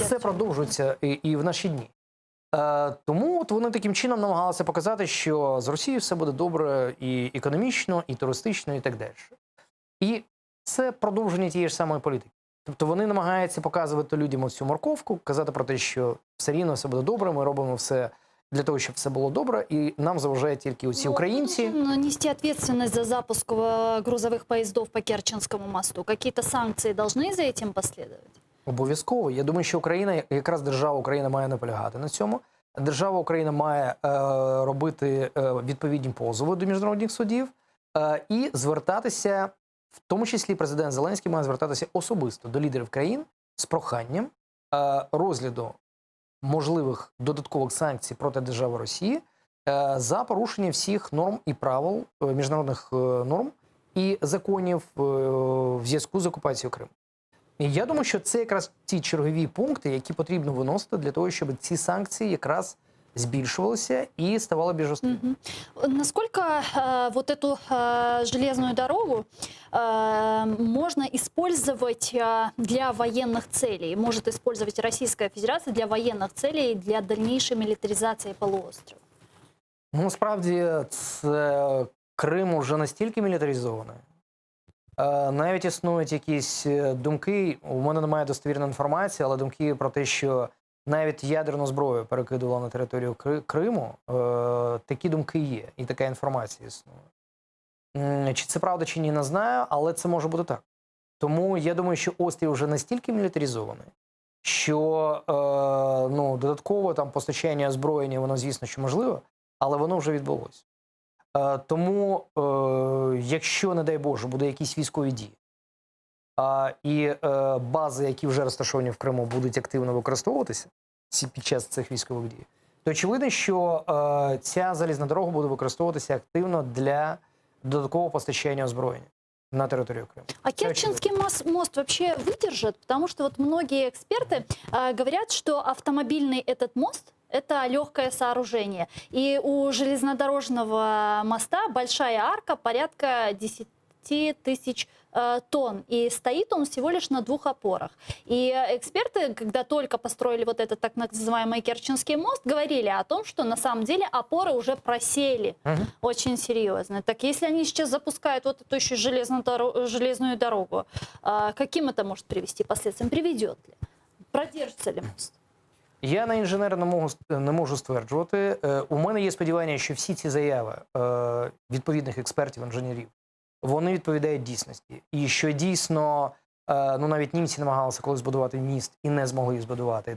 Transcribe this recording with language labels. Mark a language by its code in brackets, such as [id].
[uk] І це продовжується і в наші дні. Тому вони таким чином намагалися показати, що з Росією все буде добре і економічно, і туристично, і так далі. І це продовження тієї ж самої політики. Тобто вони намагаються показувати людям цю морковку, казати про те, що все рівно все буде добре, ми робимо все для того, щоб все було добре, і нам заважають тільки оці українці. [ru] Нести ответственность за запуск грузовых поездов по Керченскому мосту. Какие-то санкции должны за этим последовать? [uk] Обов'язково. Я думаю, що Україна, якраз держава Україна має наполягати на цьому. Держава Україна має робити відповідні позови до міжнародних судів і звертатися, в тому числі президент Зеленський має звертатися особисто до лідерів країн з проханням розгляду можливих додаткових санкцій проти держави Росії за порушення всіх норм і правил, міжнародних норм і законів в зв'язку з окупацією Криму. І я думаю, що це якраз ті чергові пункти, які потрібно виносити для того, щоб ці санкції якраз збільшувалися і ставали більш жорсткими. [ru] Насколько вот эту железную дорогу можно использовать для военных целей? Может использовать Российская Федерация для военных целей, для дальнейшей милитаризации полуострова? [uk] Насправді, Крим уже настільки мілітаризований, Навіть існують якісь думки, у мене немає достовірної інформації, але думки про те, що навіть ядерну зброю перекидували на територію Криму, такі думки є, і така інформація існує. Чи це правда, чи ні, не знаю, але це може бути так. Тому я думаю, що острів вже настільки мілітаризований, що додатково там постачання озброєння, воно, звісно, що можливо, але воно вже відбулося. Тому, якщо, не дай Боже, буде якісь військові дії, і бази, які вже розташовані в Криму, будуть активно використовуватися під час цих військових дій, то очевидно, що ця залізна дорога буде використовуватися активно для додаткового постачання озброєння [ru] на территорию Крыма. А Керченский мост вообще выдержит? Потому что вот многие эксперты говорят, что автомобильный этот мост – это легкое сооружение. И у железнодорожного моста большая арка порядка 10 тысяч тонн. И стоит он всего лишь на 2 опорах. И эксперты, когда только построили вот этот так называемый Керченский мост, говорили о том, что на самом деле опоры уже просели очень серьезно. Так если они сейчас запускают вот эту еще железную дорогу, каким это может привести последствиям? Приведет ли? Продержится ли мост? [uk] Я на інженера не можу стверджувати. У мене є сподівання, що всі ці заяви відповідних експертів, інженерів, вони відповідають дійсності. І що дійсно, навіть німці намагалися колись збудувати міст і не змогли їх збудувати.